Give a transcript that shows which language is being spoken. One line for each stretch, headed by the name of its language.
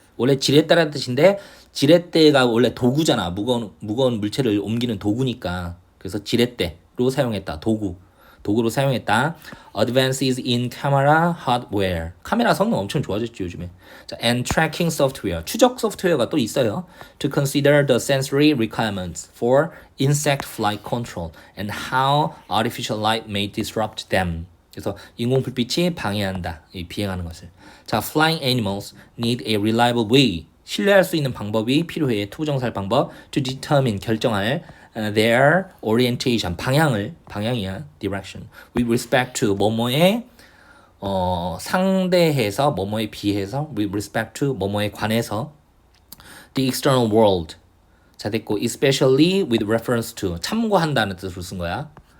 Korean: 원래 지렛대라는 뜻인데 지렛대가 원래 도구잖아. 무거운 물체를 옮기는 도구니까. 그래서 지렛대로 사용했다. 도구로 사용했다.
English: Advances in camera hardware.
Korean: 카메라 성능 엄청 좋아졌지 요즘에.
English: 자, and tracking software.
Korean: 추적 소프트웨어가 또 있어요.
English: To consider the sensory requirements for insect flight control and how artificial light may disrupt them.
Korean: 그래서 인공 불빛이 방해한다. 비행하는 것을.
English: 자, flying animals need a reliable way.
Korean: 신뢰할 수 있는 방법이 필요해. 투부정사할 방법.
English: To determine,
Korean: 결정할
English: their orientation,
Korean: 방향이야.
English: direction. With respect to,
Korean: 뭐뭐에 상대해서, 뭐뭐에 비해서,
English: with respect to,
Korean: 뭐뭐에 관해서.
English: The external world.
Korean: 자, 됐고,
English: especially with reference to,
Korean: 참고한다는 뜻으로 쓴 거야.